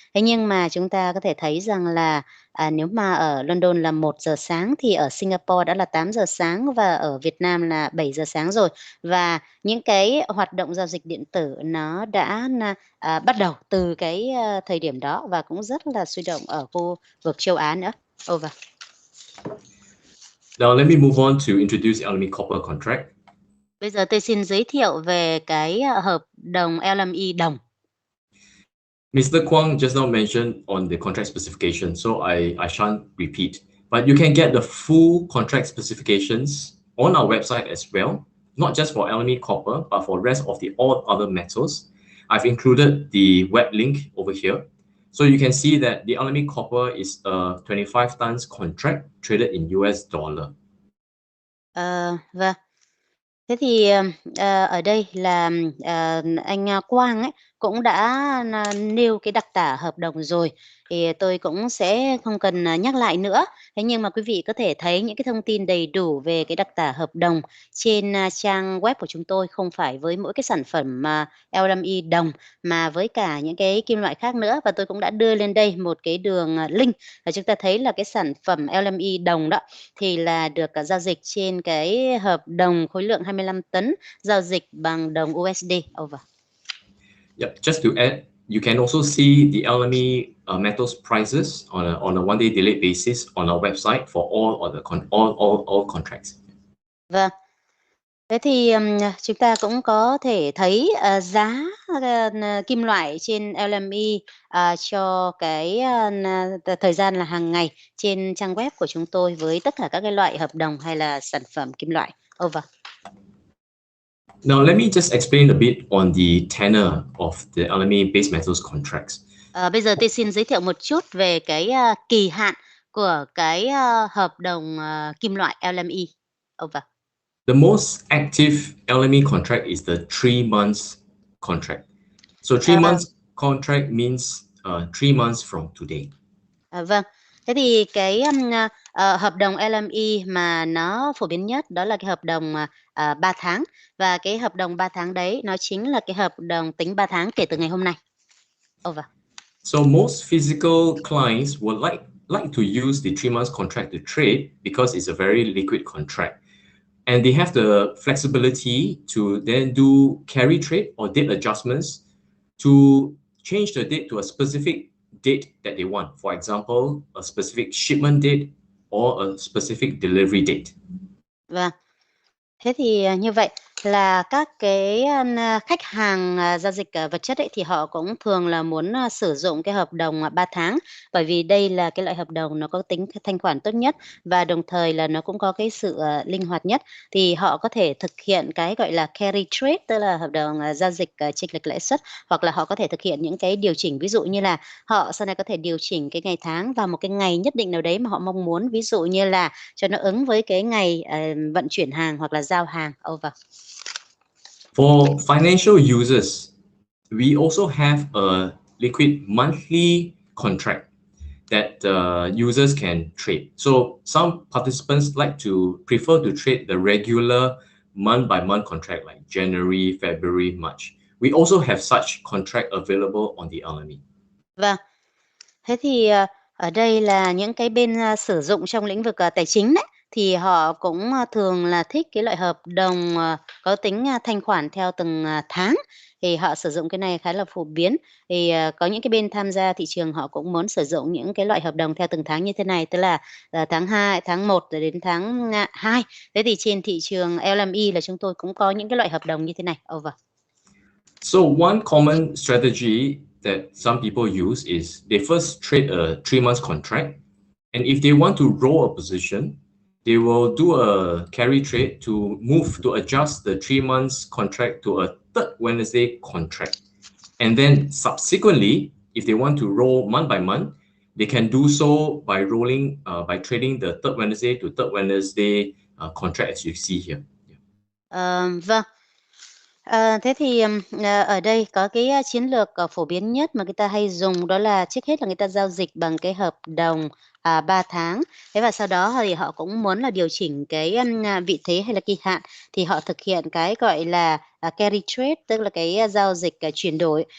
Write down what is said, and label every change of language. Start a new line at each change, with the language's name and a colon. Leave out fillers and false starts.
Vietnamese: Thế nhưng mà chúng ta có thể thấy rằng là nếu mà ở London là 1 giờ sáng thì ở Singapore đã là 8 giờ sáng và ở Việt Nam là 7 giờ sáng rồi. Và những cái hoạt động giao dịch điện tử nó đã bắt đầu từ cái thời điểm đó và cũng rất là sôi động ở khu vực châu Á nữa.
English: Over. Now let me move on to introduce LME copper contract.
Vietnamese: Bây giờ tôi xin giới thiệu về cái hợp đồng LME đồng.
English: Mr. Quang just now mentioned on the contract specification, so I shan't repeat. But you can get the full contract specifications on our website as well, not just for LME copper, but for rest of all other metals. I've included the web link over here. So you can see that the LME copper is a 25 tons contract traded in US dollar.
Vietnamese: Vâng. Thế thì ở đây là anh Quang ấy cũng đã nêu cái đặc tả hợp đồng rồi, thì tôi cũng sẽ không cần nhắc lại nữa. Thế nhưng mà quý vị có thể thấy những cái thông tin đầy đủ về cái đặc tả hợp đồng trên trang web của chúng tôi, không phải với mỗi cái sản phẩm LME đồng mà với cả những cái kim loại khác nữa. Và tôi cũng đã đưa lên đây một cái đường link và chúng ta thấy là cái sản phẩm LME đồng đó thì là được giao dịch trên cái hợp đồng khối lượng 25 tấn giao dịch bằng đồng USD.
English: Over. Yep, just to add, you can also see the LME metals prices on a one-day delayed basis on our website for all contracts.
Vietnamese: Vâng. Thế thì chúng ta cũng có thể thấy giá kim loại trên LME cho cái thời gian là hàng ngày trên trang web của chúng tôi với tất cả các cái loại hợp đồng hay là sản phẩm kim loại.
English: Over. Now let me just explain a bit on the tenor of the LME base metals contracts.
Vietnamese: Bây giờ tôi xin giới thiệu một chút về cái kỳ hạn của cái hợp đồng kim loại LME.
English: Over. The most active LME contract is the 3 months contract. So 3 months contract means 3 months from today.
Vietnamese: Vâng. Thế thì cái hợp đồng LME mà nó phổ biến nhất đó là cái hợp đồng 3 tháng. Và cái hợp đồng 3 tháng đấy nó chính là cái hợp đồng tính 3 tháng kể từ ngày hôm nay.
English: Over. So most physical clients would like to use the 3 months contract to trade because it's a very liquid contract. And they have the flexibility to then do carry trade or date adjustments to change the date to a specific date that they want. For example, a specific shipment date or a specific delivery date.
Vietnamese: Vâng. Thế thì như vậy là các cái khách hàng giao dịch vật chất ấy, thì họ cũng thường là muốn sử dụng cái hợp đồng 3 tháng, bởi vì đây là cái loại hợp đồng nó có tính thanh khoản tốt nhất và đồng thời là nó cũng có cái sự linh hoạt nhất. Thì họ có thể thực hiện cái gọi là carry trade, tức là hợp đồng giao dịch chênh lệch lãi suất, hoặc là họ có thể thực hiện những cái điều chỉnh, ví dụ như là họ sau này có thể điều chỉnh cái ngày tháng vào một cái ngày nhất định nào đấy mà họ mong muốn, ví dụ như là cho nó ứng với cái ngày vận chuyển hàng hoặc là giao hàng.
English: Over. For financial users, we also have a liquid monthly contract that users can trade. So some participants like to prefer to trade the regular month-by-month contract like January, February, March. We also have such contract available on the LME.
Vietnamese: Vâng. Thế thì ở đây là những cái bên sử dụng trong lĩnh vực tài chính đấy, thì họ cũng thường là thích cái loại hợp đồng có tính thanh khoản theo từng tháng. Thì họ sử dụng cái này khá là phổ biến. Thì có những cái bên tham gia thị trường họ cũng muốn sử dụng những cái loại hợp đồng theo từng tháng như thế này, tức là tháng 2, tháng 1 rồi đến tháng 2. Thế thì trên thị trường LME là chúng tôi cũng có những cái loại hợp đồng như thế này.
English: Over. So one common strategy that some people use is they first trade a 3 months contract, and if they want to roll a position, they will do a carry trade to move to adjust the 3 months contract to a third Wednesday contract. And then subsequently, if they want to roll month by month, they can do so by rolling, by trading the third Wednesday to third Wednesday contract as you see here.
Vietnamese: Vâng. Thế thì ở đây có cái chiến lược phổ biến nhất mà người ta hay dùng, đó là trước hết là người ta giao dịch bằng cái hợp đồng 3 tháng. Thế và sau đó thì họ cũng muốn là điều chỉnh cái vị thế hay là kỳ hạn, thì họ thực hiện cái gọi là carry trade, tức là cái giao dịch chuyển đổi.